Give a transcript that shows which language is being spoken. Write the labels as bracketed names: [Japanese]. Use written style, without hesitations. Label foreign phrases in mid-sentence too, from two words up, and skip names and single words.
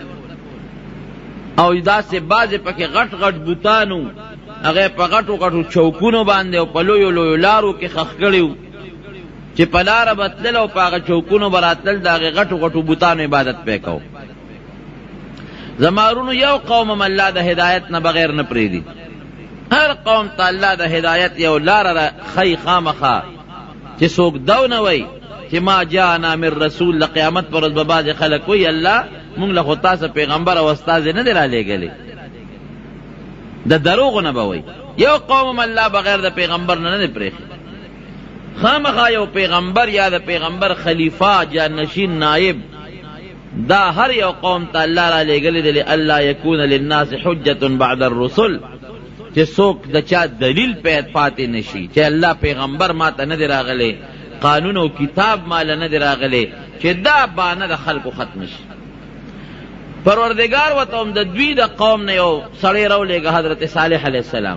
[Pashto] او داسې بعضې پکې غټ غټ بوتانو، هغې په غټو غټو چوکونو باندې او په لویو لویو لارو کې خښ کړي و چې په لاره به تلل او په هغه چوکونو به راتلل، د هغې غټو غټو بوتانو عبادت به کو. زمارونو یو قوم هم الله د هدایت نه بغیر نه پرېږدي، هر قوم ته الله د هدایت یو لاره ښیي خامخا، چې څوک دو نه وایي چې [Arabic] ما جاءنا من رسول. [Pashto] د قیامت پر ورځ به بعضې خلک وایي الله مونږ له خو تاسو پیغمبر او استازی نه دی رالیږلی، د دروغو نه به وایي. یو قوم هم الله بغیر د پیغمبر نه نه دی پرېښي، خامخا یو پیغمبر یا د پیغمبر خلیفه جانشین نائب دا هر یو قوم ته الله را لېږلی دی [Arabic] لئلا یکون للناس حجة بعد الرسل، [Pashto] چې څوک د چا دلیل پاتې نشي چې الله پیغمبر ما ته نه دی راغلی، قانون او کتاب مال نه دی راغلی، چې دا بانه د خلکو ختم شي. پروردگار وته هم د دوی د قوم نه یو سړی راولېږه، حضرت صالح [Arabic] علیه السلام.